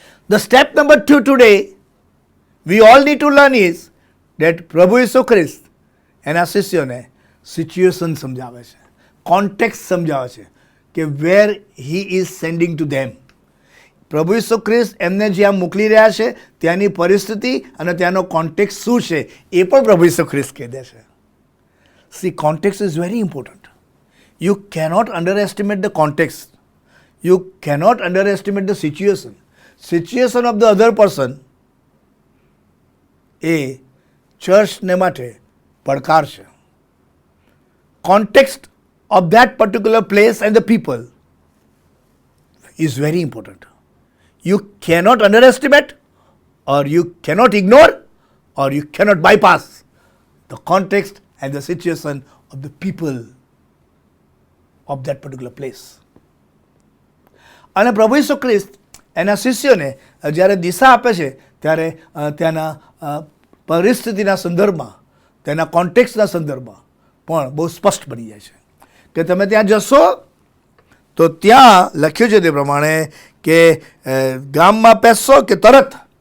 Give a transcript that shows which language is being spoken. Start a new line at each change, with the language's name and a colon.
English: the step number 2 today we all need to learn is that
Gujarati: પ્રભુ ઈસુ ખ્રિસ્ત એના શિષ્યોને situation સમજાવે છે, કોન્ટેક્સ્ટ સમજાવે છે કે
English: Where he is sending to them.
Gujarati: પ્રભુ ઈસુ ખ્રિસ્ત એમને જ્યાં મોકલી રહ્યા છે ત્યાંની પરિસ્થિતિ અને ત્યાંનો કોન્ટેક્સ્ટ શું છે એ પણ પ્રભુ ઈસુ ખ્રિસ્ત કહી દે છે.
English: See, context is very important. You cannot underestimate the context. You cannot underestimate the situation. Situation of the other person
Gujarati: એ ચર્ચને માટે પડકાર છે.
English: Context of that particular place and the people is very important. You cannot underestimate, or you cannot ignore, or you cannot bypass the context and the situation of the people of that particular place.
Gujarati: અને પ્રભુ ઈસુ ખ્રિસ્ત એના શિષ્યોને જ્યારે દિશા આપે છે ત્યારે ત્યાંના પરિસ્થિતિના સંદર્ભમાં, તેના કોન્ટેક્સ્ટના સંદર્ભમાં પણ બહુ સ્પષ્ટ બની જાય છે કે તમે ત્યાં જશો તો ત્યાં લખ્યું છે તે પ્રમાણે કે ગામમાં પેસશો કે તરત,